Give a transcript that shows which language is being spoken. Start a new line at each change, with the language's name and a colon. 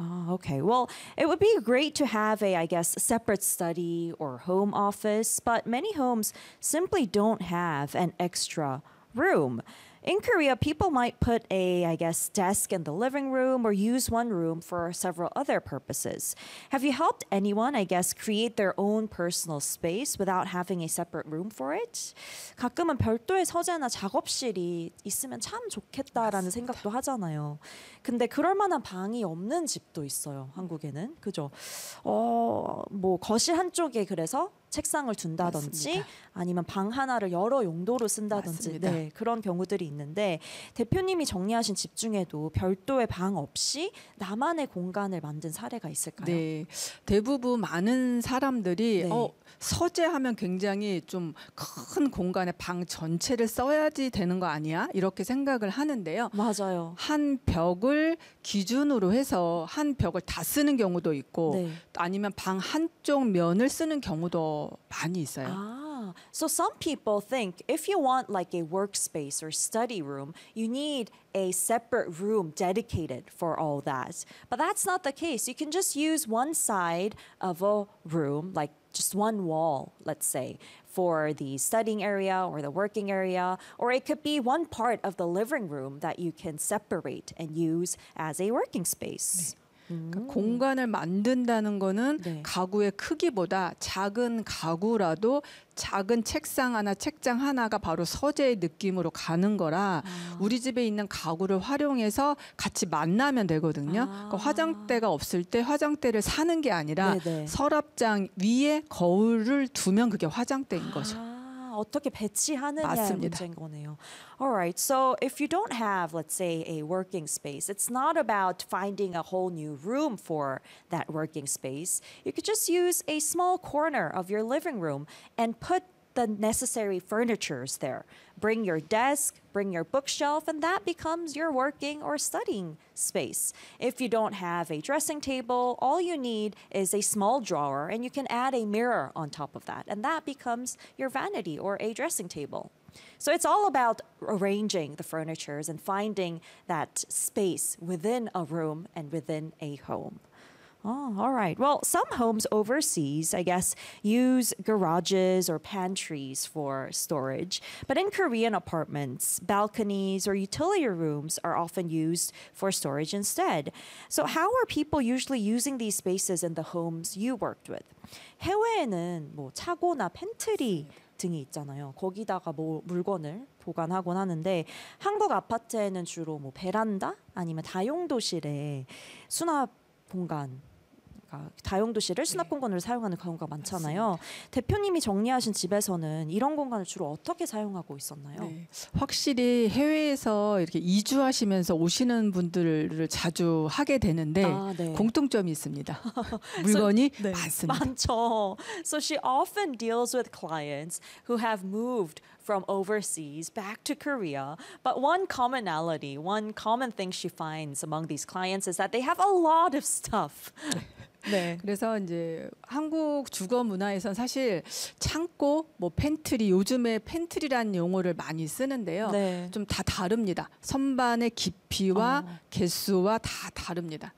English: Okay, well, it would be great to have a, I guess, separate study or home office, but many homes simply don't have an extra room. In Korea, people might put a, I guess, desk in the living room or use one room for several other purposes. Have you helped anyone, I guess, create their own personal space without having a separate room for it?
Korean: 가끔은 별도의 서재나 작업실이 있으면 참 좋겠다라는 맞습니다. 생각도 하잖아요. 근데 그럴 만한 방이 없는 집도 있어요. 한국에는. 그죠? 뭐 거실 한쪽에 그래서 책상을 둔다든지 맞습니다. 아니면 방 하나를 여러 용도로 쓴다든지 네, 그런 경우들이 있는데 대표님이 정리하신 집 중에도 별도의 방 없이 나만의 공간을 만든 사례가 있을까요? 네. 대부분 많은 사람들이 네. 서재하면 굉장히 좀 큰 공간에 방 전체를 써야지 되는 거 아니야? 이렇게 생각을 하는데요. 맞아요. 한 벽을 기준으로 해서 한 벽을 다 쓰는 경우도 있고 네. 아니면 방 한쪽 면을 쓰는 경우도 많이 있어요.
English: 아, so some people think if you want like a workspace or study room, you need a separate room dedicated for all that. But that's not the case. You can just use one side of a room, like just one wall, let's say, for the studying area or the working area, or it could be one part of the living room that you can separate and use as a working space.
Korean: 네. 그러니까 공간을 만든다는 거는 네. 가구의 크기보다 작은 가구라도 작은 책상 하나, 책장 하나가 바로 서재의 느낌으로 가는 거라 우리 집에 있는 가구를 활용해서 같이 만나면 되거든요. 그러니까 화장대가 없을 때 화장대를 사는 게 아니라 네네. 서랍장 위에 거울을 두면 그게 화장대인 거죠. 어떻게 배치하느냐의 문제인 거네요.
English: All right, so if you don't have, let's say, a working space, it's not about finding a whole new room for that working space. You could just use a small corner of your living room and put the necessary furnitures there. Bring your desk, bring your bookshelf, and that becomes your working or studying space. If you don't have a dressing table, all you need is a small drawer, and you can add a mirror on top of that, and that becomes your vanity or a dressing table. So it's all about arranging the furnitures and finding that space within a room and within a home. Oh, all right. Well, some homes overseas, I guess, use garages or pantries for storage. But in Korean apartments, balconies or utility rooms are often used for storage instead. So how are people usually using these spaces in the homes you worked with?
Korean: 해외에는 뭐 차고나 팬트리 등이 있잖아요. 거기다가 뭐 물건을 보관하곤 하는데 한국 아파트에는 주로 뭐 베란다 아니면 다용도실에 수납 공간 다용도실을 수납 공간으로 네. 사용하는 경우가 많잖아요. 맞습니다. 대표님이 정리하신 집에서는 이런 공간을 주로 어떻게 사용하고 있었나요? 네. 확실히 해외에서 이렇게 이주하시면서 오시는 분들을 자주 하게 되는데 네. 공통점이 있습니다. 물건이 so, 네. 많습니다. 많죠.
English: So she often deals with clients who have moved from overseas back to Korea. But one commonality, one common thing she finds among these clients is that they have a lot of stuff.
Korean: 네. 그래서 이제 한국 주거 문화에선 사실 창고, 뭐 팬트리, 요즘에 팬트리라는 용어를 많이 쓰는데요. 네. 좀 다 다릅니다. 선반의 깊이와 개수와 다 다릅니다.